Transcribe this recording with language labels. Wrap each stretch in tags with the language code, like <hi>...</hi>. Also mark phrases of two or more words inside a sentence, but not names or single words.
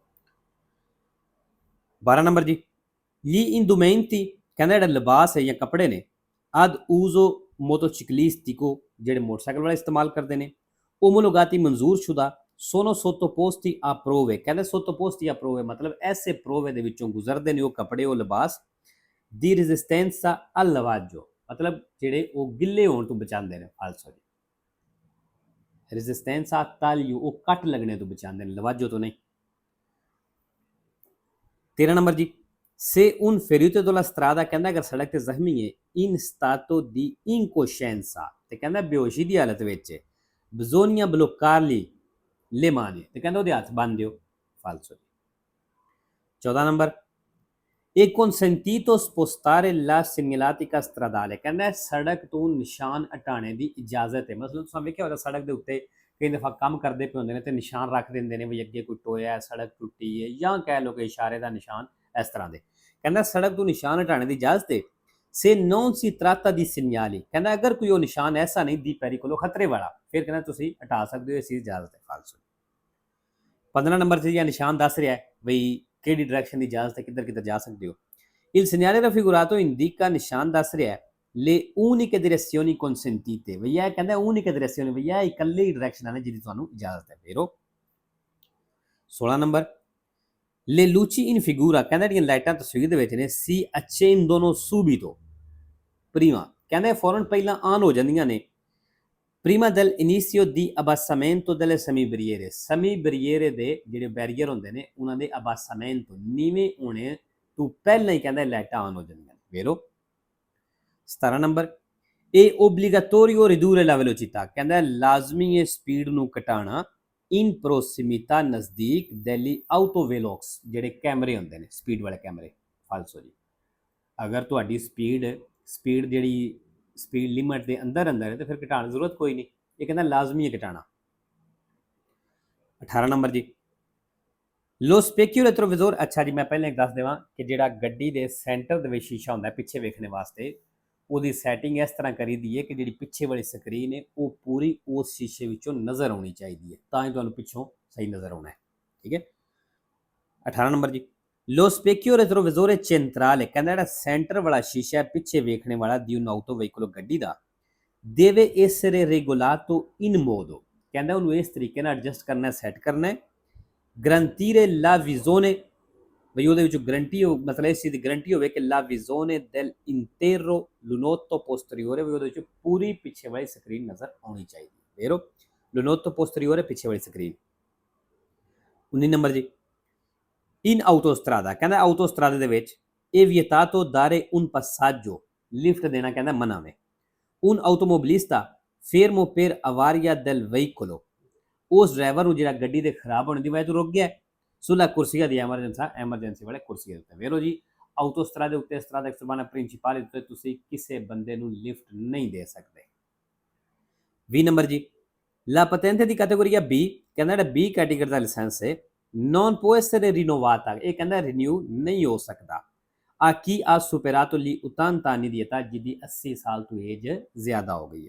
<pa>12 ਨੰਬਰ ਜੀ</pa> <it>gli indumenti</it> <pa>ਕਹਿੰਦਾ ਜਿਹੜਾ ਲਿਬਾਸ ਹੈ ਜਾਂ ਕੱਪੜੇ ਨੇ</pa> <it>ad uso motociclistico</it> <pa>ਜਿਹੜੇ ਮੋਟਰਸਾਈਕਲ ਵਾਲੇ ਇਸਤੇਮਾਲ ਕਰਦੇ ਨੇ omologati ਮਨਜ਼ੂਰਸ਼ੁਦਾ</pa> <it>sono sottoposti a prove</it> <pa>ਕਹਿੰਦਾ</pa> <it>sottoposti a prove</it> <pa>ਮਤਲਬ ਐਸੇ ਪ੍ਰੋਵੇ ਦੇ ਵਿੱਚੋਂ ਗੁਜ਼ਰਦੇ ਨੇ ਉਹ ਕੱਪੜੇ ਉਹ ਲਿਬਾਸ</pa> <it>di resistenza al lavaggio</it> <pa>ਮਤਲਬ ਜਿਹੜੇ ਉਹ ਗਿੱਲੇ ਹੋਣ ਤੋਂ ਬਚਾਉਂਦੇ ਨੇ ਫਾਲਸੋ ਜੀ</pa> <it>resistenza a taglio</it> <pa>ਉਹ ਕੱਟ ਲੱਗਣੇ ਤੋਂ ਬਚਾਉਂਦੇ ਨੇ ਲਵਾਜੋ ਤੋਂ ਨਹੀਂ 13 ਨੰਬਰ ਜੀ</pa> <it>se un ferito della strada</it> <pa>ਕਹਿੰਦਾ ਅਗਰ ਸੜਕ ਤੇ ਜ਼ਖਮੀ ਹੈ</pa> <it>in stato di</it> <pa>incoscienza ਤੇ ਕਹਿੰਦਾ ਬੇਹੋਸ਼ੀ ਦੀ ਹਾਲਤ ਵਿੱਚ</pa> <it>bisogna bloccarli le mani</it> <pa>ਤੇ ਕਹਿੰਦਾ ਉਹਦੇ ਹੱਥ ਬੰਨ੍ਹ ਦਿਓ ਫਾਲਸੋ 14 ਨੰਬਰ</pa> <it>è consentito spostare la segnaletica stradale</it> <pa>ਕਹਿੰਦਾ ਸੜਕ ਤੋਂ ਨਿਸ਼ਾਨ ਹਟਾਉਣੇ ਦੀ ਇਜਾਜ਼ਤ ਹੈ ਮਤਲਬ ਤੁਸੀਂ ਵੇਖਿਆ ਹੋਣਾ ਸੜਕ ਦੇ ਉੱਤੇ ਕਈ ਦਫਾ ਕੰਮ ਕਰਦੇ ਪਏ ਹੁੰਦੇ ਨੇ ਤੇ ਨਿਸ਼ਾਨ ਰੱਖ ਦਿੰਦੇ ਨੇ ਵੀ ਅੱਗੇ ਕੋਈ ਟੋਇਆ ਸੜਕ ਟੁੱਟੀ ਹੈ ਜਾਂ ਕਹਿ ਲਓ ਕਿ ਇਸ਼ਾਰੇ ਦਾ ਨਿਸ਼ਾਨ ਇਸ ਤਰ੍ਹਾਂ ਦੇ ਕਹਿੰਦਾ ਸੜਕ ਤੋਂ ਨਿਸ਼ਾਨ ਹਟਾਉਣੇ ਦੀ ਇਜਾਜ਼ਤ ਹੈ</pa> <it>se non si tratta di segnali</it> <pa>ਕਹਿੰਦਾ ਅਗਰ ਕੋਈ ਉਹ ਨਿਸ਼ਾਨ ਐਸਾ ਨਹੀਂ ਦੀ pericolo ਖਤਰੇ ਵਾਲਾ ਫਿਰ ਕਹਿੰਦਾ ਤੁਸੀਂ ਹਟਾ ਸਕਦੇ ਹੋ ਇਸ ਦੀ ਇਜਾਜ਼ਤ ਹੈ ਫਾਲਸੋ 15 ਨੰਬਰ ਤੇ ਇਹ ਨਿਸ਼ਾਨ ਦੱਸ ਰਿਹਾ ਹੈ ਬਈ ਕਿਹੜੀ ਡਾਇਰੈਕਸ਼ਨ ਦੀ ਇਜਾਜ਼ਤ ਹੈ ਕਿੱਧਰ ਕਿੱਧਰ ਜਾ ਸਕਦੇ ਹੋ</pa> <it>il segnale raffigurato indica</it> <pa>ਨਿਸ਼ਾਨ ਦੱਸ ਰਿਹਾ ਹੈ</pa> <it>le uniche direzioni consentite</it> <pa>ਬਈ ਇਹ ਕਹਿੰਦਾ</pa> <it>uniche direzioni</it> <pa>ਬਈ ਇਹ ਇਕੱਲੀ ਡਾਇਰੈਕਸ਼ਨ ਹੈ ਜਿਹਦੀ ਤੁਹਾਨੂੰ ਇਜਾਜ਼ਤ ਹੈ ਫੇਰੋ 16 ਨੰਬਰ</pa> <it>le luci in figura</it> <pa>ਕਹਿੰਦਾ ਜਿਹੜੀਆਂ ਲਾਈਟਾਂ ਤਸਵੀਰ ਦੇ ਵਿੱਚ ਨੇ</pa> <it>si accendono subito prima</it> <pa>ਕਹਿੰਦਾ ਫੌਰਨ ਪਹਿਲਾਂ ਆਨ ਹੋ ਜਾਂਦੀਆਂ ਨੇ</pa> <it>prima dell'inizio di abbassamento delle semibriere semibriere</it> <pa>ਦੇ ਜਿਹੜੇ ਬੈਰੀਅਰ ਹੁੰਦੇ ਨੇ ਉਹਨਾਂ ਦੇ abbassamento ਨੀਵੇਂ ਹੋਣੇ ਤੋਂ ਪਹਿਲਾਂ ਹੀ ਕਹਿੰਦਾ ਲਾਈਟਾਂ ਆਨ ਹੋ ਜਾਂਦੀਆਂ ਨੇ ਵੇਰੋ 17 ਨੰਬਰ ਇਹ</pa> <it>obbligatorio ridurre la velocità</it> <pa>ਕਹਿੰਦਾ ਲਾਜ਼ਮੀ ਹੈ ਸਪੀਡ ਨੂੰ ਘਟਾਉਣਾ</pa> <it>in prossimità</it> <pa>ਨਜ਼ਦੀਕ</pa> <it>degli autovelox</it> <pa>ਜਿਹੜੇ ਕੈਮਰੇ ਹੁੰਦੇ ਨੇ ਸਪੀਡ ਵਾਲੇ ਕੈਮਰੇ ਫਾਲਸੋ ਜੀ ਅਗਰ ਤੁਹਾਡੀ ਸਪੀਡ ਜਿਹੜੀ ਸਪੀਡ ਲਿਮਟ ਦੇ ਅੰਦਰ ਹੈ ਤੇ ਫਿਰ ਘਟਾਉਣ ਦੀ ਜ਼ਰੂਰਤ ਕੋਈ ਨਹੀਂ ਇਹ ਕਹਿੰਦਾ ਲਾਜ਼ਮੀ ਹੈ ਘਟਾਉਣਾ 18 ਨੰਬਰ ਜੀ,</pa> <it>lo specchio retrovisore.</it> <pa>ਅੱਛਾ ਜੀ, ਮੈਂ ਪਹਿਲਾਂ ਇੱਕ ਦੱਸ ਦੇਵਾਂ ਕਿ ਜਿਹੜਾ ਗੱਡੀ ਦੇ ਸੈਂਟਰ ਦੇ ਵਿੱਚ ਸ਼ੀਸ਼ਾ ਹੁੰਦਾ ਪਿੱਛੇ ਵੇਖਣੇ ਵਾਸਤੇ, ਉਹਦੀ ਸੈਟਿੰਗ ਇਸ ਤਰ੍ਹਾਂ ਕਰੀ ਦੀ ਹੈ ਕਿ ਜਿਹੜੀ ਪਿੱਛੇ ਵਾਲੀ ਸਕਰੀਨ ਹੈ ਉਹ ਪੂਰੀ ਉਸ ਸ਼ੀਸ਼ੇ ਵਿੱਚੋਂ ਨਜ਼ਰ ਆਉਣੀ ਚਾਹੀਦੀ ਹੈ, ਤਾਂ ਹੀ ਤੁਹਾਨੂੰ ਪਿੱਛੋਂ ਸਹੀ ਨਜ਼ਰ ਆਉਣਾ ਹੈ। ਠੀਕ ਹੈ। 18 ਨੰਬਰ ਜੀ,</pa> <it>lo specchio retrovisore centrale,</it> <pa>ਕਹਿੰਦਾ ਜਿਹੜਾ ਸੈਂਟਰ ਵਾਲਾ ਸ਼ੀਸ਼ਾ ਹੈ ਪਿੱਛੇ ਵੇਖਣੇ ਵਾਲਾ</pa> <it>di un auto veicolo</it> <pa>ਗੱਡੀ ਦਾ,</pa> <it>deve essere regolato in modo,</it> <pa>ਕਹਿੰਦਾ ਉਹਨੂੰ ਇਸ ਤਰੀਕੇ ਨਾਲ ਐਡਜਸਟ ਕਰਨਾ, ਸੈੱਟ ਕਰਨਾ ਹੈ,</pa> <it>garantire la visione,</it> <pa>ਬਈ ਉਹਦੇ ਵਿੱਚ ਗਰੰਟੀ ਹੋ, ਮਤਲਬ ਇਸ ਚੀਜ਼ ਦੀ ਗਰੰਟੀ ਹੋਵੇ ਕਿ</pa> <it>la visione dell'intero lunotto posteriore,</it> <pa>ਵੀ ਉਹਦੇ ਵਿੱਚ ਪੂਰੀ ਪਿੱਛੇ ਵਾਲੀ ਸਕਰੀਨ ਨਜ਼ਰ ਆਉਣੀ ਚਾਹੀਦੀ ਹੈ। ਵੇਰੋ</pa> <it>lunotto posteriore</it> <pa>ਪਿੱਛੇ ਵਾਲੀ ਸਕਰੀਨ। 19 ਨੰਬਰ ਜੀ,</pa> <it>in autostrada,</it> <pa>ਕਹਿੰਦਾ ਆਟੋਸਟਰਾਦੇ ਦੇ ਵਿੱਚ ਇਹ</pa> <it>vietato dare un passaggio,</it> <pa>ਲਿਫਟ ਦੇਣਾ ਕਹਿੰਦਾ ਮਨਾ ਵੇ,</pa> <it>un automobilista fermo per avaria del veicolo,</it> <pa>ਉਸ ਡਰਾਈਵਰ ਨੂੰ ਜਿਹੜਾ ਗੱਡੀ ਦੇ ਖਰਾਬ ਹੋਣ ਦੀ ਵਜ੍ਹਾ ਤੋਂ ਰੁਕ ਗਿਆ</pa> <it>sulla corsia di emergenza,</it> <pa>ਐਮਰਜੈਂਸੀ ਵਾਲੇ ਕੁਰਸੀ ਦੇ ਉੱਤੇ। ਵੇਰੋ ਜੀ, ਆਟੋਸਟਰਾਦੇ ਦੇ ਉੱਤੇ</pa> <it>strada extremana principale</it> <pa>ਦੇ ਉੱਤੇ ਤੁਸੀਂ ਕਿਸੇ ਬੰਦੇ ਨੂੰ ਲਿਫਟ ਨਹੀਂ ਦੇ ਸਕਦੇ। 20 ਨੰਬਰ ਜੀ,</pa> <it>la patente di categoria B,</it> <pa>ਕਹਿੰਦਾ ਜਿਹੜਾ B ਕੈਟੇਗਰੀ ਦਾ ਲਾਇਸੈਂਸ ਹੈ</pa> <it>non può essere rinnovata,</it> <pa>ਇਹ ਕਹਿੰਦਾ ਰਿਨਿਊ ਨਹੀਂ ਹੋ ਸਕਦਾ,</pa> <it>a chi ha superato gli 80 anni di età,</it> <pa>ਜਿਹਦੀ 80 ਸਾਲ ਤੋਂ ਏਜ ਜ਼ਿਆਦਾ ਹੋ ਗਈ ਹੈ।</pa>